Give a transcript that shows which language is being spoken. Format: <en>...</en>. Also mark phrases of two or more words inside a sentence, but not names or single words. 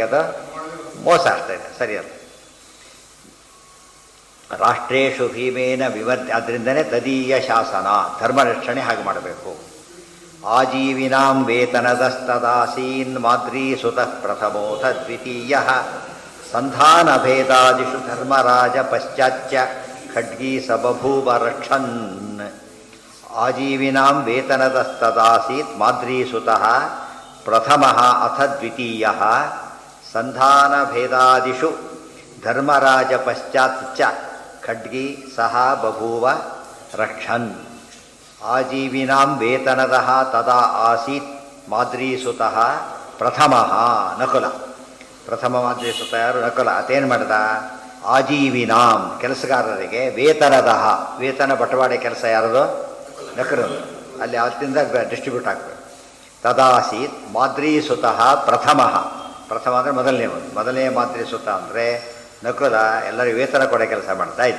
<kn>ಅದು ಮೋಸ ಆಗ್ತಾಯಿದೆ, ಸರಿಯಲ್ಲ.</kn> <sa>ರಾಷ್ಟ್ರೇಶು ಭೀಮೇನ ವಿವರ್ತಿ,</sa> <kn>ಅದರಿಂದನೇ ತದೀಯ ಶಾಸನ, ಧರ್ಮರಕ್ಷಣೆ ಹಾಗೆ ಮಾಡಬೇಕು.</kn> <sa>ಆಜೀವಿನಾಂ ವೇತನದಸ್ತದಾಸೀನ್ ಮಾದ್ರೀ ಸುತಃ ಪ್ರಥಮೋಥ ದ್ವಿತೀಯ ಸಂಧಾನ ಭೇದಾದಿಷು ಧರ್ಮರಾಜ ಪಶ್ಚಾಚ್ಯ ಖಡ್ಗೀ ಸಬಭೂವ ರಕ್ಷನ್. ಆಜೀವಿನಾಂ ವೇತನದಸ್ತದಾಸೀತ್ ಮಾದ್ರೀ ಸುತಃ ಪ್ರಥಮಃ ಅಥ ದ್ವಿತೀಯಃ ಸಂಧಾನ ಭೇದಾದಿಷು ಧರ್ಮರಾಜ ಪಶ್ಚಾತ್ ಖಡ್ಗಿ ಸಹ ಬಭೂವ ರಕ್ಷನ್. ಆಜೀವಿನಾಂ ವೇತನದಃ ತದಾ ಆಸೀತ್ ಮಾದ್ರೀಸುತಃ ಪ್ರಥಮಃ ನಕುಲ.</sa> <kn>ಪ್ರಥಮ ಮಾದ್ರೀಸುತ ಯಾರು? ನಕುಲ. ಅತೇನು ಮಾಡ್ದ? ಆಜೀವಿನಾಂ ಕೆಲಸಗಾರರಿಗೆ ವೇತನದಃ, ವೇತನ ಬಟವಾಡೆ ಕೆಲಸ ಯಾರದು? ನಕಲದು. ಅಲ್ಲಿ ಅವತ್ತಿಂದ ಡಿಸ್ಟ್ರಿಬ್ಯೂಟ್ ಆಗಬೇಕು.</kn> <sa>ತದಾಸೀತ್ ಮಾದ್ರೀಸುತಃ ಪ್ರಥಮಃ,</sa> <kn>ಪ್ರಥಮ ಅಂದರೆ ಮೊದಲನೇ ಮಾದ್ರೀಸುತ ಅಂದರೆ ನಕುಲ ಎಲ್ಲರಿಗೂ ವೇತನ ಕೊಡೋ ಕೆಲಸ ಮಾಡ್ತಾ ಇದ್ದ.</kn>